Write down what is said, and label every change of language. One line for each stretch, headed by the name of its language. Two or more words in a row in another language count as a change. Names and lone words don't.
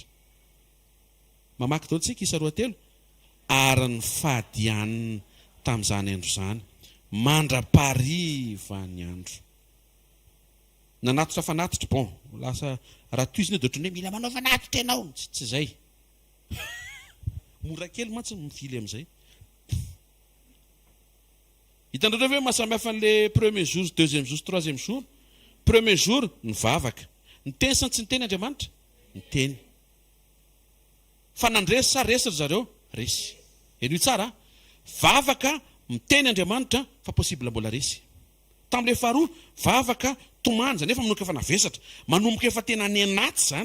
Malagasy: Mamaky dao tsika isa 2 ary ny fahadianina tamin'izany andro izany mandra-pariva ny andro. Nanatotra fanatitra, bon, lasa raha toizina dia ohatran'ny hoe mila manao fanatitra ianao, tsy izay. Mora kely mantsy mifily amin'izay. Hitanareo hoe mahasamihafa an'ilay
French: premier jour, deuxième jour, troisième jour. Premier jour
Malagasy: nivavaka. Niteny sa tsy niteny Andriamanitra? Niteny. Fa nandresy sa resy ry zareo? Resy. Eny tsara, vavaka miteny Andriamanitra fa possible mbola resy. Tamin'ilay faharoa, vavaka tomany, izany efa manomboka efa navesatra, manomboka efa tena any anaty izany.